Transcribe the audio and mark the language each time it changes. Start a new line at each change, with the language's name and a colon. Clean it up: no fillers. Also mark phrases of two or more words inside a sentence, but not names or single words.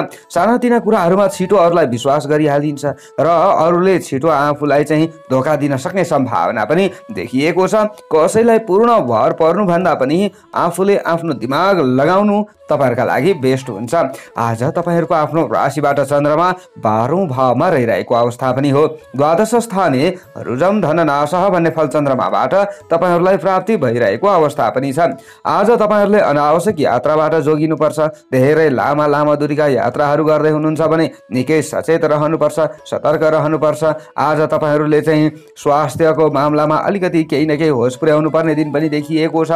Nepali: सानातिना कुराहरुमा छिटो अरूलाई विश्वास गरिहालिन्छ र अरूले छिटो आफूलाई चाहिँ धोका दिन सक्ने सम्भावना पनि देखिएको छ। कसैलाई पूर्ण भर पर्नु भन्दा पनि आफूले आफ्नो दिमाग लगाउनु तपाईहरुका लागि बेस्ट हुन्छ। आज तपाईहरुको आफ्नो राशिबाट चन्द्रमा 12औं भावमा रहिरहेको अवस्था पनि हो।
Sanskrit: द्वादश स्थाने रुजम धन नाशः
Nepali: भन्ने फल चन्द्रमाबाट तपाईहरुलाई प्राप्ति भइरहेको अवस्था पनि छ। आज तपाईहरुले अनावश्यक यात्राबाट जोगिनुपर्छ। धेरै लामा लामा दूरीका यात्राहरू गर्दै हुनुहुन्छ भने निकै सचेत रहनुपर्छ, सतर्क रहनुपर्छ। आज तपाईहरुले चाहिँ स्वास्थ्यको मामलामा अलिकति केही न केही होस पुर्याउनु पर्ने दिन पनि देखिएको छ।